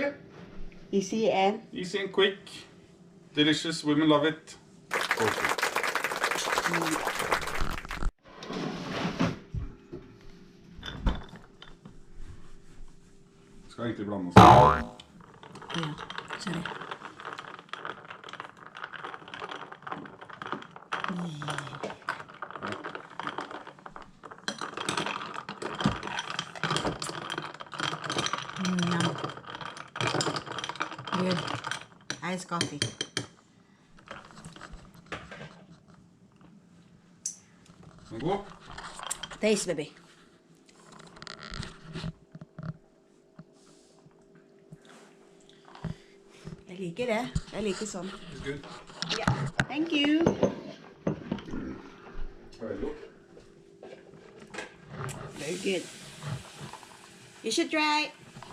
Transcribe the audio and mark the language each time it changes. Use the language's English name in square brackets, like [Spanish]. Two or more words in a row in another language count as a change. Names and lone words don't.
[English] easy and Quick. Delicious. Women love it. Coffee. [Norwegian] Skal egentlig blande oss. ja, [English] sorry. Yum. Good. Iced coffee. [Norwegian] Den er god. [English] Taste, baby. [Norwegian] Jeg liker det. Jeg liker sånn. [English] It's good. Yeah. Thank you. Very good. You should try.